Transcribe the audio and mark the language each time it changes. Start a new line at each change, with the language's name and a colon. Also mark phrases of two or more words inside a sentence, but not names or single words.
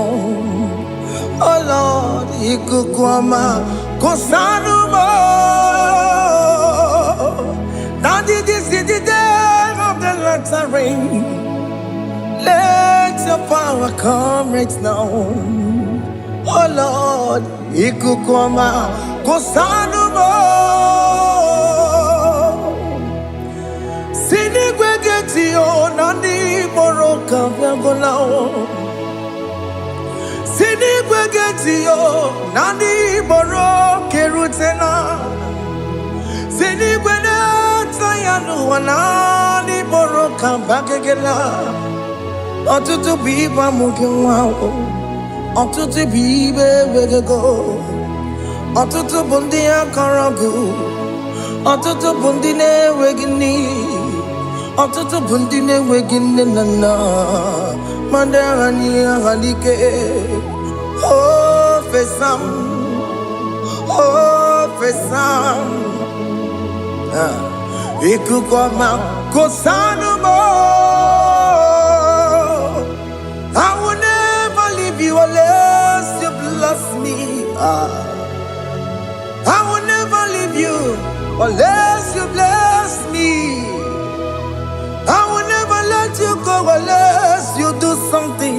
English: Oh Lord, Ikukwama, Kosanuma. Daddy, this is the day of the lottery. Let your power come right now. Oh Lord, Ikukwama, Kosanuma. Sinigwegetio, Nandi Moroka, Viagolao. Sinigwegetio, Nandi Moroke Rutena. Sinigwena, Tayanu, Nandi Moroka, Bagagela. Otutu biba mukiwao. Otutu bibe wegego. Otutu bundi akaragu. Otutu bundi ne wegini. Otutu bundi ne wegini nana. Mandarani halike. Oh fesam. Ikukwama kosanuma. I will never leave you unless you bless me. I will never leave you unless you bless me. I will never let you go unless you do something.